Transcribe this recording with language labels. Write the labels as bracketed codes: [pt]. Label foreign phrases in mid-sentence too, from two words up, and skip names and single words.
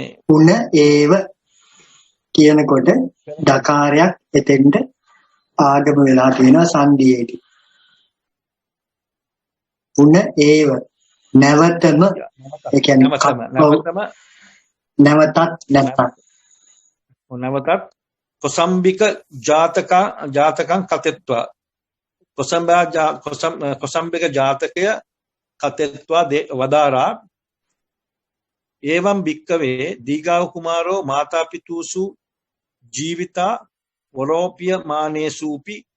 [pi] පුන ඒව [si] කියනකොට දකාරයක් එතෙන්ට ආගම වෙලා තියෙනවා සංධියේදී. [pi] පුන ඒව [si] නැවතම ඒ කියන්නේ [pi] නැවතත් කොසම්බික ජාතකං කතෙත්වා [si] කොසම්බික ජාතකය [pi] කතෙත්වා වදාරා එවං භික්කවේ දීගාව කුමාරෝ මාතාපිතුසු ජීවිතා වරෝපිය මානේසුපි